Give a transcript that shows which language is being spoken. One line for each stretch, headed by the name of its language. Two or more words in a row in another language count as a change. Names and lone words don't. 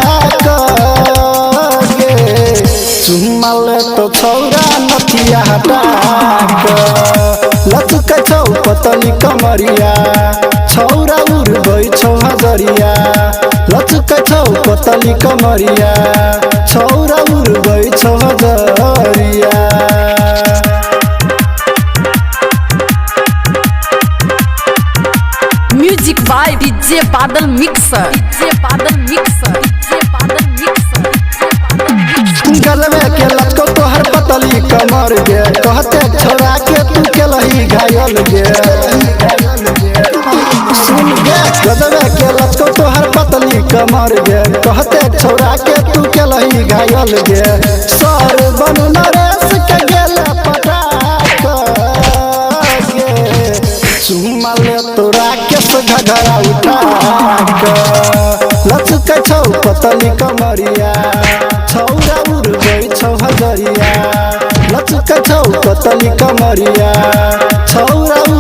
Maithili: के चुम्मल तो छौरा नथिया हटा लचक छौ पतली कमरिया छौरा उड़ गई छौ हजरिया लचक छौ पतली कमरिया छौरा उड़ गई छौ हजरिया
English: Music by DJ Badal Mixer. DJ Badal Mixer. DJ Badal Mixer.
Maithili: गलवे के लचको तोहर पतली कमर गे कहते छोड़ा के तू केलही घायल गे सुन गे गलवे के लचको तोहर पतली कमर गे कहते छोड़ा के तू केलही घायल गे सर बनु नरेश के गेले पटाक गे चुम्मल तोरा के घघरा उठा लचक छौ पतली कमरिया छौरा उड़ गई छौ हजरिया लचक छौ पतली कमरिया छौरा